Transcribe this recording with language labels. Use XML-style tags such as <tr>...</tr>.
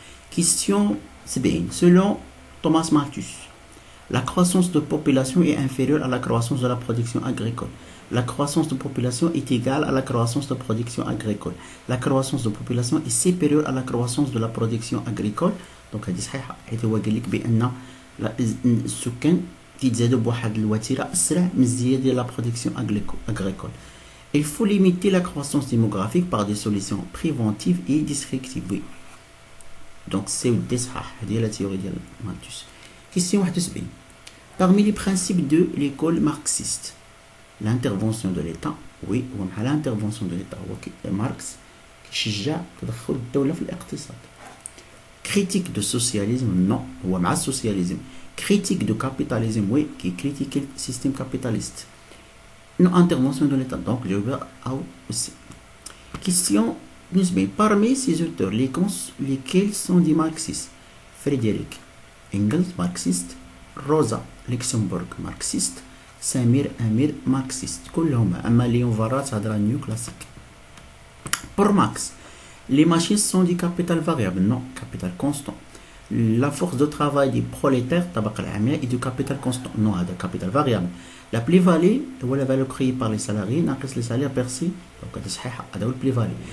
<fr>Question 70. Selon Thomas Malthus, la croissance de population est inférieure à la croissance de la production agricole. La croissance de population est égale à la croissance de production agricole. La croissance de population est supérieure à la croissance de la production agricole. Donc</fr> <ar>هذه صحيحة، حيث هو قال لك بأن السكان كيتزادوا بواحد الوتيرة أسرع من الزيادة ديال لا برودكسيون agricole.</ar> <fr>Il faut limiter la croissance démographique par des solutions préventives et destructives. Oui. Donc c'est</fr> <ar>ودي صحاح، هذه هي لا تيوري ديال مالثوس.</ar> <fr>Question 71. Parmi les principes de l'école marxiste, l'intervention de l'État. Oui،</fr> <ar>ومع</ar> <fr>l'intervention de l'État</fr> <ar>هو ماركس كيشجع تدخل الدولة في الاقتصاد.</ar> <fr>Critique de socialisme, non, ou à socialisme. Critique de capitalisme, oui, qui critique le système capitaliste. Non, intervention de l'État, donc je vais aussi. Question, parmi ces auteurs, lesquels sont des marxistes? Frédéric Engels, marxiste. Rosa Luxembourg, marxiste. Samir Amir, marxiste.</fr> <ar>كلهم أما ليون فارات هضره نيو كلاسيك.</ar> <fr>Pour Marx, les machines sont du capital variable, non, capital constant. La force de travail des prolétaires, tabac al-amia, est du capital constant, non, c'est capital variable. La plus-value, ou la valeur créée par les salariés, n'accroît les salaires perçus, donc c'est la plus-value.</fr>